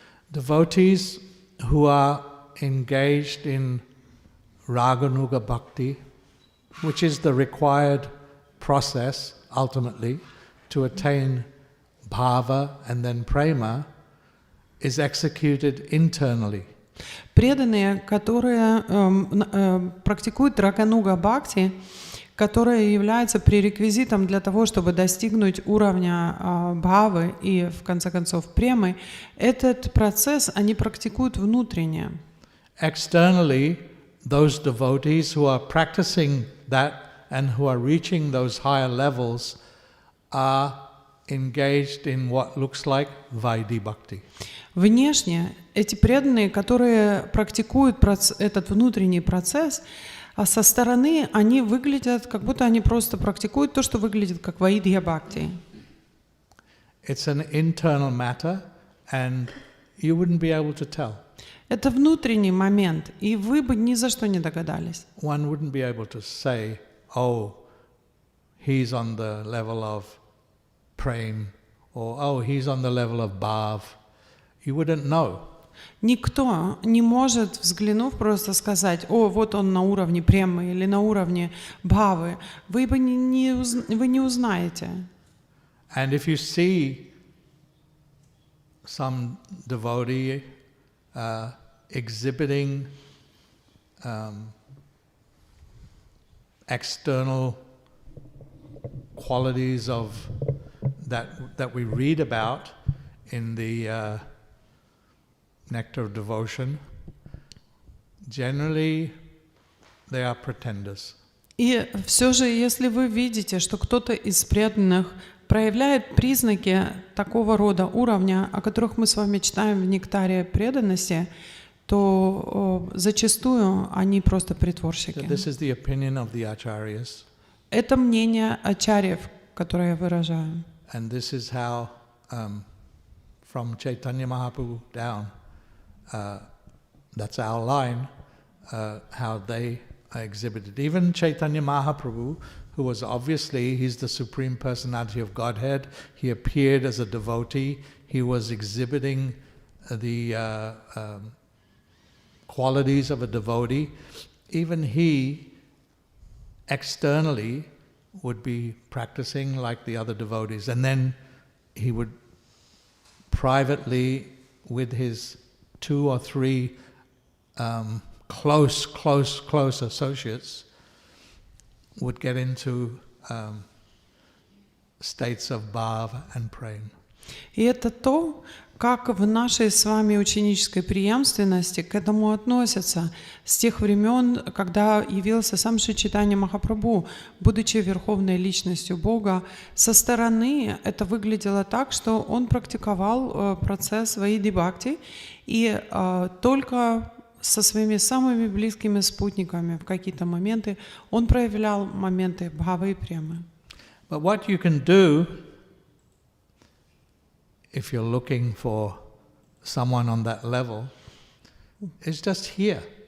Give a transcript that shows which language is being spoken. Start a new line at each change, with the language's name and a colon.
English: Devotees who are engaged in raganuga bhakti, which is the required process ultimately to attain bhava and then prema, is executed internally.
Russian: Преданные, которые практикуют рагануга бхакти, которая является пререквизитом для того, чтобы достигнуть уровня бхавы и, в конце концов, премы, этот процесс они практикуют внутренне.
English: Externally, those devotees who are practicing that and who are reaching those higher levels are engaged in what looks like Vaidhi Bhakti.
Russian: Внешне эти преданные, которые практикуют этот внутренний процесс, а со стороны они выглядят, как будто они просто практикуют то, что выглядит как Vaidhya Bhakti.
English: It's an internal matter, and you wouldn't be able to tell.
Russian: Это внутренний момент, и вы бы ни за что не догадались.
English: One wouldn't be able to say, oh, he's on the level of prem, or oh, he's on the level of bhav. You wouldn't know.
Russian: Никто не может, взглянув, просто сказать: о, вот он на уровне премы или на уровне бхавы. Вы не узнаете.
English: And if you see some devotee exhibiting external qualities of that we read about in the Nectar of Devotion, generally they are pretenders.
Russian: И все же, если вы видите, что кто-то из преданных проявляет признаки такого рода уровня, о которых мы с вами читаем в нектаре преданности, то зачастую они просто притворщики.
English: So this is the opinion of the acharyas.
Russian: Это мнение ачарьев, которое я выражаю.
English: And this is how, from Chaitanya Mahaprabhu down, that's our line, how they are exhibited. Even Chaitanya Mahaprabhu, who was obviously, he's the Supreme Personality of Godhead, he appeared as a devotee, he was exhibiting the qualities of a devotee. Even he, externally, would be practicing like the other devotees, and then he would privately, with his 2 or 3 close associates, would get into states of bhav and prem.
Russian: И это то, как в нашей с вами ученической преемственности к этому относятся с тех времен, когда явился сам Шри Чайтанья Махапрабху, будучи верховной личностью Бога. Со стороны это выглядело так, что он практиковал процесс Vaidhi Bhakti, и только со своими самыми близкими спутниками в какие-то моменты он проявлял моменты бхавы и премы.
English: But what you can do, if you're looking for someone on that level, is just hear.